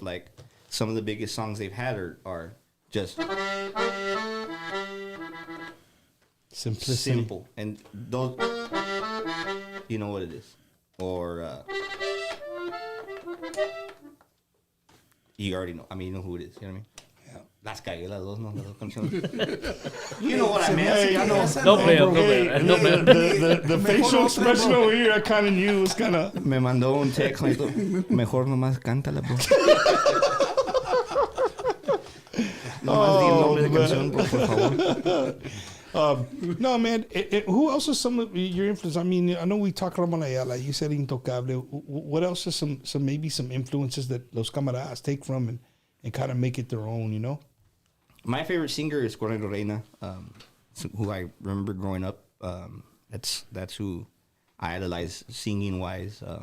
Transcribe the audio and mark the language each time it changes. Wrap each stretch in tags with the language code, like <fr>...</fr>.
<en>Like some of the biggest songs they've had are just simplicity. Simple. And those, you know what it is. Or you already know. I mean, you know who it is. You know what I mean? Yeah.</en> <es>Las cagué las dos, no, las dos canciones.</es> <en>You know what I meant. Hey, Don't play up. The facial expression over here, I kind of knew was kind of.</en> <es>Me mandó un text. Mejor nomás cántala, bro. Nomás di el nombre de canción, por favor.</es> <en>No, man. Who else is some of your influence? I mean, I know we talk about like you said, Intocable. What else is some maybe some influences that Los Camaradas take from and kind of make it their own? You know. My favorite singer is Cornelio Reina, who I remember growing up. That's who I idolize singing wise.</en>